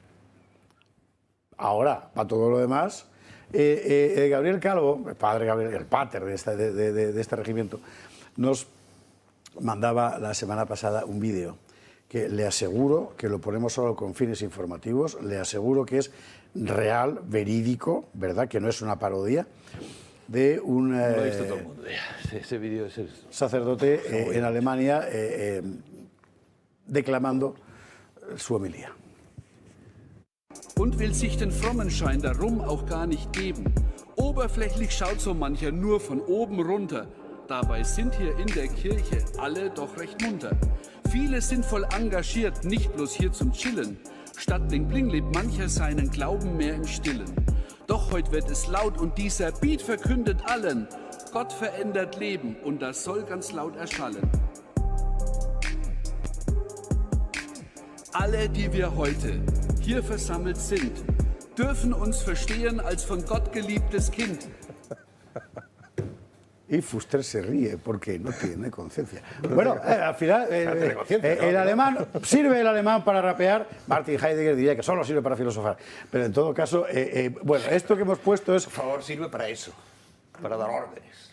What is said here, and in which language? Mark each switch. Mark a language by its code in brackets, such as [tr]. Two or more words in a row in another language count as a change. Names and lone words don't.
[es] Ahora, para todo lo demás, Gabriel Calvo, el padre Gabriel, el pater de este regimiento, nos mandaba la semana pasada un vídeo que le aseguro que lo ponemos solo con fines informativos, le aseguro que es real, verídico, ¿verdad? Que no es una parodia, de un lo ha visto todo el mundo ya. Ese vídeo es sacerdote en Alemania declamando su homilía. [de] Und will sich den Frommenschein darum auch gar nicht geben. Oberflächlich schaut so mancher nur von oben runter. Dabei sind hier in der Kirche alle doch recht munter. Viele sind voll engagiert, nicht bloß hier zum Chillen. Statt [en] Bling Bling [de] lebt mancher seinen Glauben mehr im Stillen. Doch heut wird es laut und dieser Beat verkündet allen: Gott verändert Leben und das soll ganz laut erschallen. Alle, die wir heute hier versammelt sind, dürfen uns verstehen als von Gott geliebtes Kind. [es] Y Fuster se ríe porque no tiene conciencia. Bueno, al final, el alemán, ¿sirve el alemán para rapear? Martin Heidegger diría que solo sirve para filosofar. Pero en todo caso, bueno, esto que hemos puesto es... Por favor, sirve para eso, para dar órdenes.